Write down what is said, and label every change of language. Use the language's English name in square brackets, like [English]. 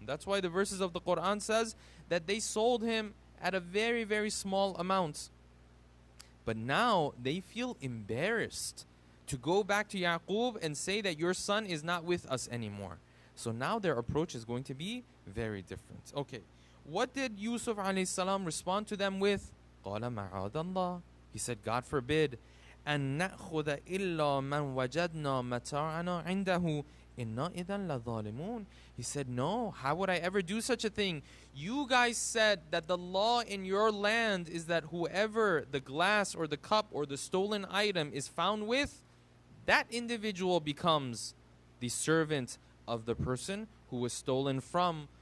[English] That's why the verses of the Quran says that they sold him at a very, very small amount. But now they feel embarrassed to go back to Yaqub and say that your son is not with us anymore. So now their approach is going to be very different. Okay, what did Yusuf alayhi salam respond to them with? [Arabic] قَالَ مَعَاذَ اللَّهِ. [English] He said, God forbid, [Arabic] أَن نَأْخُذَ إِلَّا مَنْ وَجَدْنَا مَتَاعَنَا عِنْدَهُ إِنَّا إِذًا لَظَالِمُونَ. [English] He said, no, how would I ever do such a thing? You guys said that the law in your land is that whoever the glass or the cup or the stolen item is found with, that individual becomes the servant of the person who was stolen from.